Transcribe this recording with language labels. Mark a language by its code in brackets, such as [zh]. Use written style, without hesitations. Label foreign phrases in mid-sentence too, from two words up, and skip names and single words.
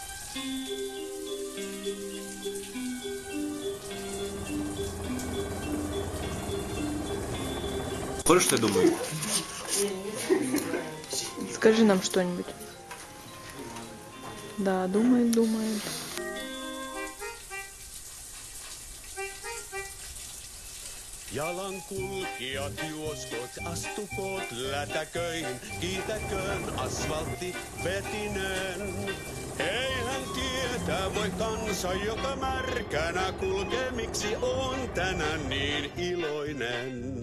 [ru] Хочешь, что я думаю? Скажи нам что-нибудь. Да, думает, думает. [fi] Jalankulkijat juoskoot, astukoot lätäköihin, kiitäköön asfaltti vetinen. Eihän tietää voi kansa, joka märkänä kulkee, miksi on tänään niin iloinen.